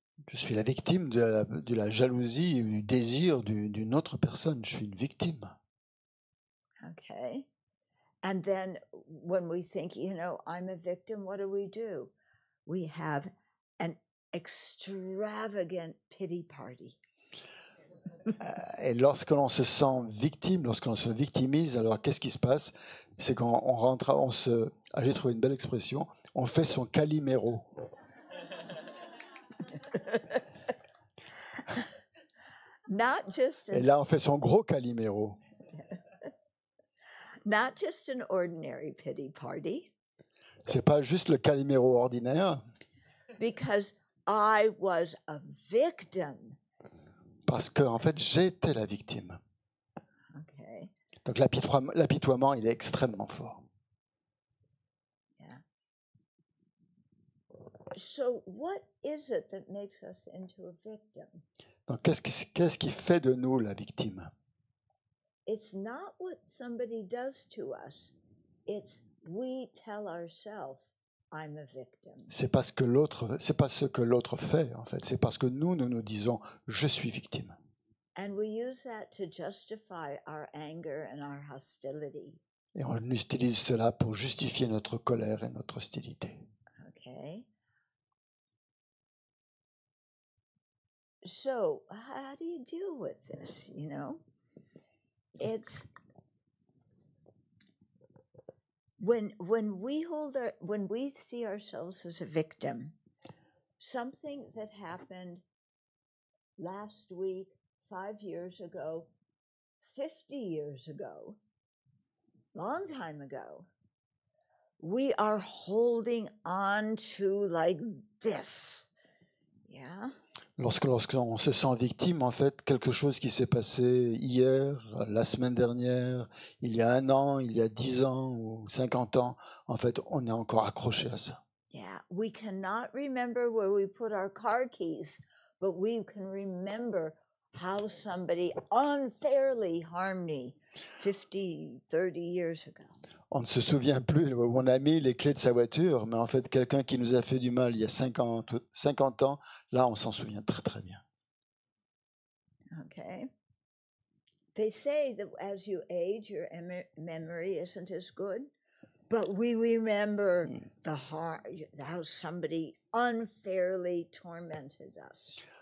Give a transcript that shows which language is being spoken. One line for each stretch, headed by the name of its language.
French: Je suis la victime de la jalousie, du désir d'une autre personne. Je suis une victime.
English: Okay. And then when we think, I'm a victim, what do? We have an extravagant pity party.
French: Et lorsque l'on se sent victime, lorsque l'on se victimise, alors qu'est-ce qui se passe? C'est quand on rentre, j'ai trouvé une belle expression, on fait son Calimero. Et là, on fait son gros Calimero.
English: Not just an ordinary pity party.
French: C'est pas juste le Calimero ordinaire.
English: Because I was a victim.
French: Parce que en fait, j'étais la victime.
English: Okay.
French: Donc l'apitoiement, il est extrêmement fort.
English: So what is it that makes us into a victim?
French: Donc, qu'est-ce qui fait de nous la victime?
English: It's not what somebody does to us. It's we tell ourselves, I'm a victim.
French: C'est pas ce que l'autre fait, en fait. C'est parce que nous nous disons, je suis victime.
English: And we use that to justify our anger and our hostility.
French: Et on utilise cela pour justifier notre colère et notre hostilité.
English: Okay. So how do you deal with this? You know, it's when we see ourselves as a victim, something that happened last week, 5 years ago, 50 years ago, long time ago, we are holding on to like this. Yeah.
French: Lorsqu'on se sent victime, en fait, quelque chose qui s'est passé hier, la semaine dernière, il y a 1 an, il y a 10 ans ou 50 ans, en fait, on est encore accroché à ça.
English: Yeah, we cannot remember where we put our car keys, but we can remember how somebody unfairly harmed me 50, 30 years ago.
French: On ne se souvient plus où on a mis les clés de sa voiture, mais en fait, quelqu'un qui nous a fait du mal il y a 50 ans, là, on s'en souvient très très bien.
English: Okay. They say that as you age, your memory isn't as good, but we remember how somebody unfairly tormented us.